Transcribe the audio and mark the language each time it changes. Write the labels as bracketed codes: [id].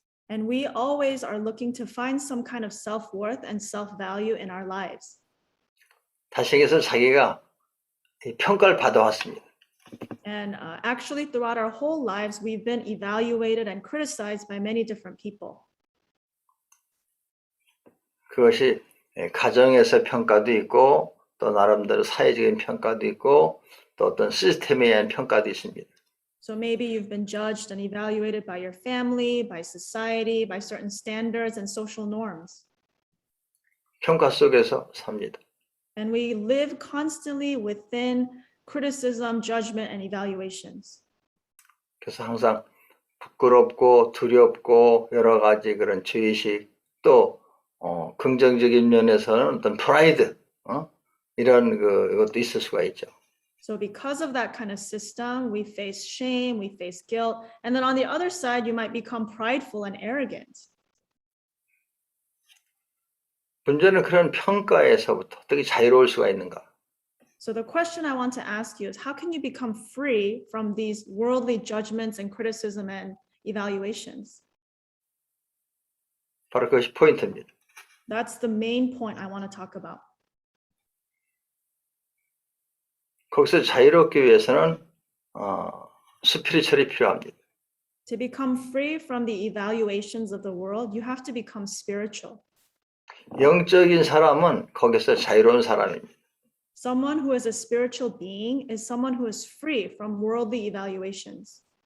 [en] And we always are looking to find some kind of self-worth and self-value in our lives. [ko] 다시 얘기해서 자기가 평가를 받아왔습니다. [en] And actually throughout our whole lives, we've been evaluated and criticized by many different people. [ko] 그것이 가정에서 평가도 있고 또 나름대로 사회적인 평가도 있고 또 어떤 시스템에 의한 평가도 있습니다. [en] So maybe you've been judged and evaluated by your family, by society, by certain standards and social norms. [ko] 평가 속에서 삽니다. [en] And we live constantly within criticism, judgment, and evaluations. [ko] 그래서 항상 부끄럽고 두렵고 여러 가지 그런 죄의식 또 긍정적인 면에서는 어떤 프라이드 이런 것도 있을 수가 있죠. [en] So because of that kind of system, we face shame, we face guilt, and then on the other side, you might become prideful and arrogant. [ko] 문제는 그런 평가에서부터 어떻게 자유로울 수가 있는가? [en] So the question I want to ask you is, how can you become free from these worldly judgments and criticism and evaluations? [ko] 바로 그것이 포인트입니다. [en] That's the main point I want to talk about. [ko] 거기서 자유롭기 위해서는 스피리추얼이 필요합니다. [en] To become free from the evaluations of the world, you have to become spiritual. [ko] 영적인 사람은 거기서 자유로운 사람입니다. [en] Someone who is a spiritual being is someone who is free from worldly evaluations.